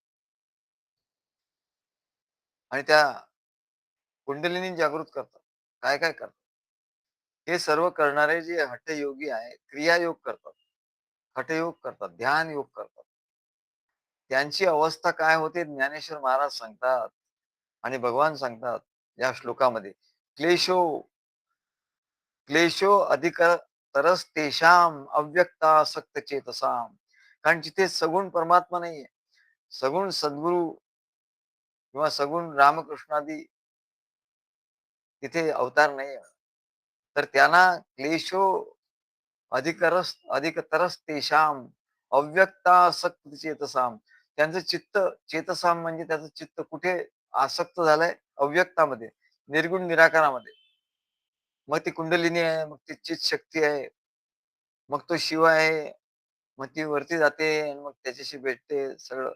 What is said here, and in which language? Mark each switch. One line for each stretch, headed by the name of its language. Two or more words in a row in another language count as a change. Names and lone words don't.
Marathi: आणि त्या कुंडलिनी जागृत करतात. काय काय करतात. हे सर्व करणारे जे हठयोगी आहे, क्रियायोग करतात. हठयोग करतात, ध्यान योग करतात. त्यांची अवस्था काय होते ज्ञानेश्वर महाराज सांगतात आणि भगवान सांगतात या श्लोकामध्ये,
Sanskrit: क्लेशो क्लेशो अधिक तरस तेषाम अव्यक्तासक्त चेतसाम.
Marathi: कारण जिथे सगुण परमात्मा नाहीये, सगुण सद्गुरू किंवा सगुण रामकृष्णादी तिथे अवतार नाही. तर त्यांना
Sanskrit: क्लेशो अधिकतरस तेषाम अव्यक्तासक्त चेतसाम.
Marathi: त्यांचं चित्त चेतसाम म्हणजे त्याचं चित्त कुठे आसक्त झालंय? अव्यक्तामध्ये, निर्गुण निराकारामध्ये. मग ती कुंडलिनी आहे, मग ती चित शक्ती आहे, मग तो शिव आहे, मग ती वरती जाते आणि मग त्याच्याशी भेटते सगळं.